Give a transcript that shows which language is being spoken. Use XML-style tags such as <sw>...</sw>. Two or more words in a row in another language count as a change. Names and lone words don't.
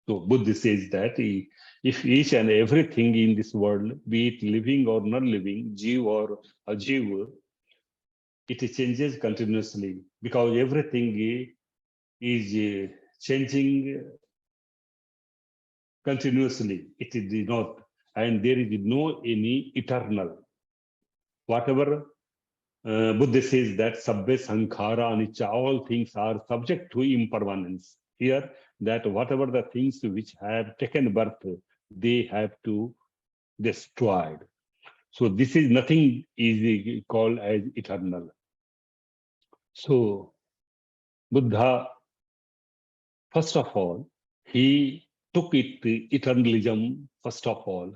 <en>So Buddha says that if each and everything in this world, be it living or non-living, jiv or ajiv, it changes continuously because everything is changing continuously. It is not, and there is no any eternal. Whatever Buddha says that</en> <pi>sabbe sankhara anicca,</pi> <en>all things are subject to impermanence. Here, that whatever the things which have taken birth, they have to destroyed. So this is nothing is called as eternal. So Buddha, first of all, he took it eternalism first of all.</en>